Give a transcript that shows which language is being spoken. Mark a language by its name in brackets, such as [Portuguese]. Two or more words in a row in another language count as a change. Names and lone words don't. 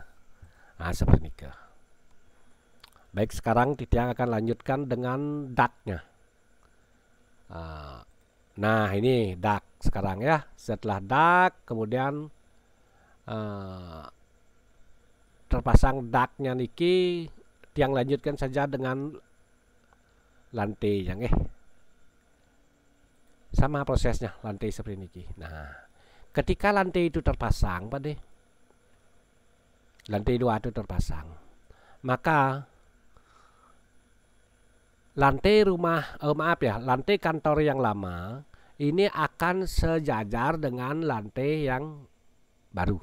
[Indonesian] Nah, seperti ini ke. Baik, sekarang Titiang akan lanjutkan dengan ductnya. Nah, ini duct sekarang ya. Setelah duct, kemudian terpasang ductnya niki, Tiang lanjutkan saja dengan lantai yang sama prosesnya lantai seperti niki. Nah, ketika lantai itu terpasang pada lantai 2 itu terpasang, maka lantai rumah lantai kantor yang lama ini akan sejajar dengan lantai yang baru.